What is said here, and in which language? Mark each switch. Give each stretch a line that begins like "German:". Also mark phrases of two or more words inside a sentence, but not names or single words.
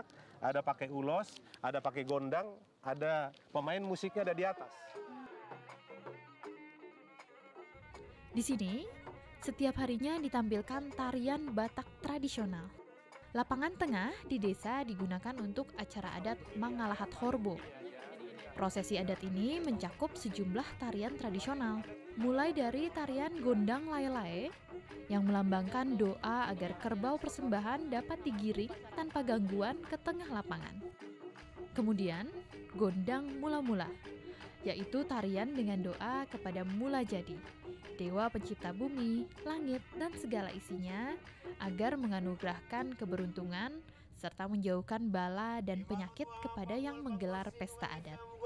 Indonesian: Ada pakai ulos, ada pakai gondang, ada pemain musiknya ada di atas. Di sini, setiap harinya ditampilkan tarian Batak tradisional. Lapangan tengah di desa digunakan untuk acara adat Mangalahat Horbo. Prosesi adat ini mencakup sejumlah tarian tradisional, mulai dari tarian gondang lae-lae yang melambangkan doa agar kerbau persembahan dapat digiring tanpa gangguan ke tengah lapangan. Kemudian, gondang mula-mula, yaitu tarian dengan doa kepada Mula Jadi, Dewa Pencipta bumi, langit, dan segala isinya, agar menganugerahkan keberuntungan serta menjauhkan bala dan penyakit kepada yang menggelar pesta adat.